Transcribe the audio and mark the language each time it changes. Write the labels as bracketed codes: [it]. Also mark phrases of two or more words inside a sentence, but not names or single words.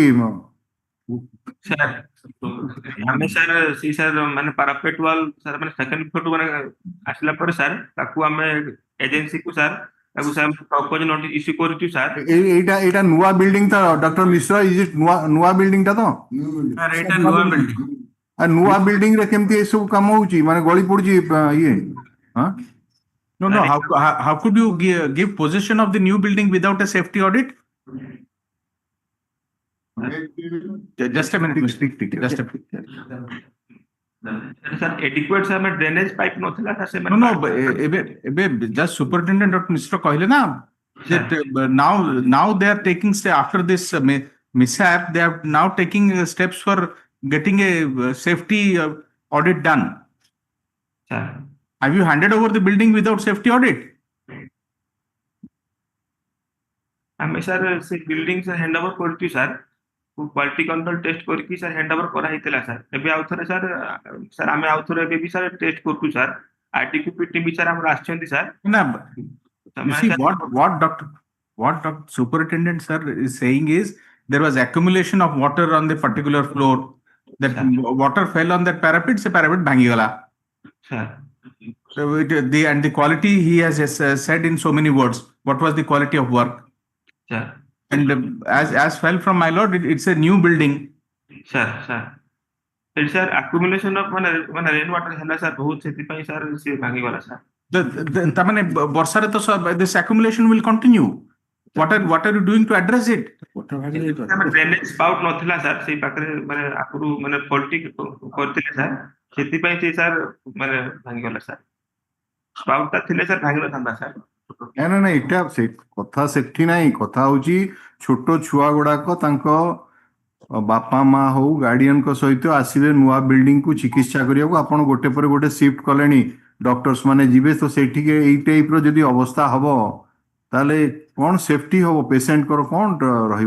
[or] ସାର୍ ଆମେ ସାର୍ ମାନେ [en] parapet wall [or] ସାର୍ ମାନେ [en] second floor [or] ମାନେ ଆସିଲା ପରେ ସାର୍ ତାକୁ ଆମେ ଏଜେନ୍ସିକୁ ସାର୍ ତାକୁ ସାର୍ [en] propose notice issue [or] କରିଛୁ ସାର୍। ଏଇଟା ନୂଆ ବିଲ୍ଡିଂ ତ ଡକ୍ଟର ମିଶ୍ର [en] is it [or] ନୂଆ ବିଲ୍ଡିଂ ଟା ତ? ସାର୍ ଏଇଟା ନୂଆ ବିଲ୍ଡିଂ। ନୂଆ ବିଲ୍ଡିଂ ରେ କେମିତି ଏସବୁ କାମ ହଉଛି ମାନେ ଗଳି ପଡୁଛି ଇଏ? ହଁ [en] No, no. How could you give possession of the new building without a safety audit? Just a minute, Mr. Just a minute. [or] ସାର୍ adequate ସାର୍ ଆମେ [en] drainage pipe [or] ନଥିଲା ସାର୍ ସେମାନେ। [en] No, no. ଏବେ just superintendent Dr. Mishra [or] କହିଲେ ନା [en] that now they are taking after this mishap they are now taking steps for getting a safety audit done. Sir. Have you handed over the building without safety audit? [or] ଆମେ ସାର୍ ସେ ବିଲ୍ଡିଂ ସାର୍ [en] hand over [or] କରିଛୁ ସାର୍, [en] quality control test [or] କରିକି ସାର୍ [en] hand over [or] କରାହେଇଥିଲା ସାର୍। ଏବେ ଆଉ ଥରେ ସାର୍ ଆମେ ଆଉ ଥରେ ଏବେ ବି ସାର୍ ଟେଷ୍ଟ କରୁଛୁ ସାର୍। ଆର୍ଟିକ୍ୟୁପି ଟିମ୍ ବି ସାର୍ ଆମର ଆସିଛନ୍ତି ସାର୍। [en] No, you see what Dr. Superintendent sir is saying is there was accumulation of water on the particular floor. That water fell on that parapet, [or] se parapet bhangi gala. [en] Sir. So the quality he has said in so many words. What was the quality of work? Sir. And as fell from my lord, it's a new building. Sir. It's sir accumulation of [or] ମାନେ [en] rain water [or] ହେଲା ସାର୍ ବହୁତ, ସେଥିପାଇଁ ସାର୍ ସେ ଭାଙ୍ଗି ଗଲା ସାର୍। ତାମାନେ ବର୍ଷାରେ ତ [en] this accumulation will continue. What are you doing to address it? drainage spout [or] ନଥିଲା ସାର୍ ସେଇ ପାଖରେ, ମାନେ ଆଗରୁ ମାନେ ଫଲ୍ଟି କରିଥିଲେ ସାର୍, ସେଥିପାଇଁ ସେ ସାର୍ ମାନେ ଭାଙ୍ଗିଗଲା ସାର୍। ସ୍ପାଉଟ ଟା ଥିଲେ ସାର୍ ଭାଙ୍ଗି ନଥାନ୍ତା ସାର୍। ନା ଏଇଟା ସେ କଥା ସେଠି ନାହିଁ, କଥା ହଉଛି ଛୋଟ ଛୁଆ ଗୁଡାକ ତାଙ୍କ ବାପା ମା ହଉ ଗାର୍ଡିଆନଙ୍କ ସହିତ ଆସିବେ ନୂଆ ବିଲ୍ଡିଂ କୁ ଚିକିତ୍ସା କରିବାକୁ, ଆପଣ ଗୋଟେ ପରେ ଗୋଟେ ସିଫ୍ଟ କଲେଣି, ଡକ୍ଟର୍ସ ମାନେ ଯିବେ, ତ ସେଇଠିକି ଏଇ ଟାଇପ ର ଯଦି ଅବସ୍ଥା ହବ ତାହେଲେ କଣ ସେଫଟି ହବ ପେସେଣ୍ଟଙ୍କର, କଣ ରହିବ?